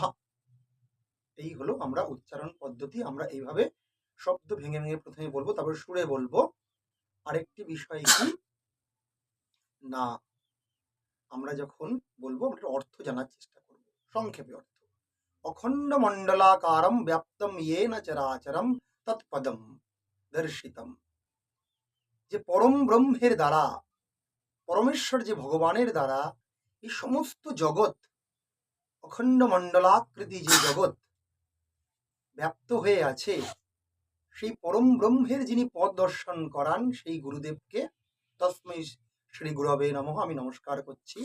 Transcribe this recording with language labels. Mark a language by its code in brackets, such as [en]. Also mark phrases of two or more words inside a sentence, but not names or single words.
[bn] এই হলো আমরা উচ্চারণ পদ্ধতি। আমরা এইভাবে শব্দ ভেঙে ভেঙে প্রথমে বলবো, তারপর সুরে বলবো। আরেকটি বিষয় কি না, আমরা যখন বলবো আমরা অর্থ জানার চেষ্টা করব। সংক্ষেপে অর্থ: [sa] অখণ্ড মণ্ডলাকারম ব্যাপ্তম येन চরাচরম তৎপদম দর্শিতম। [bn] যে পরম ব্রহ্মের দ্বারা, পরমেশ্বর যে ভগবানের দ্বারা এই সমস্ত জগৎ, অখণ্ড মণ্ডলাকৃতি যে জগৎ ব্যাপ্ত হয়ে আছে, সেই পরম ব্রহ্মের যিনি পদ দর্শন করান, সেই গুরুদেবকে [sa] তস্मै শ্রী গুরবে নমঃ [bn] আমি নমস্কার করছি।